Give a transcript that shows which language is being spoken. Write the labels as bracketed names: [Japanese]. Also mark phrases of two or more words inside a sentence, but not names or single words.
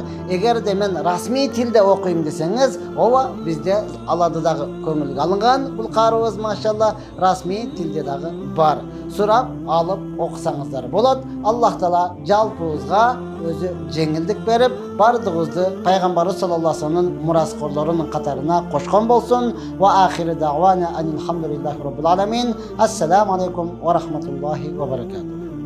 [Kyrgyz] Эгерде мен расмий тилде окуйм десеңиз, ооба бизде алады дагы көңүлгө алынган. Бул карыбыз машалла расмий тилде дагы бар. Сурап алып окусаңыздар болот. Аллах Таала жалпыбызга өзү жеңилдик берип, бардыгыбызды пайгамбарыбыз [Arabic] صلى الله عليه [Kyrgyz] ва салламдын мураскорлорунун катарына кошкон болсун. [Arabic] وآخر دعوانا الحمد لله رب العالمين. السلام عليكم ورحمة الله وبركاته.